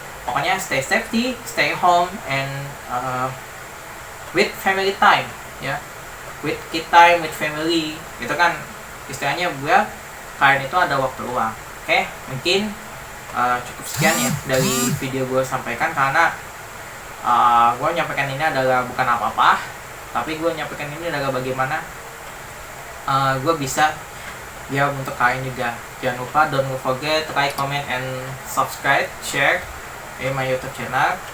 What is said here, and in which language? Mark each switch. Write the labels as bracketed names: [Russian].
[English] Pokoknya stay safety, stay home, and with family time ya, with kid time, with family. [Indonesian] Itu kan istilahnya buat kalian itu ada waktu luang. Oke, mungkin cukup sekian ya dari video gue sampaikan, karena gue nyampaikan ini adalah bukan apa-apa, tapi gue nyampaikan ini adalah bagaimana gue bisa ya untuk kalian juga. Jangan lupa, [English] don't forget like, comment, and subscribe, share my YouTube channel.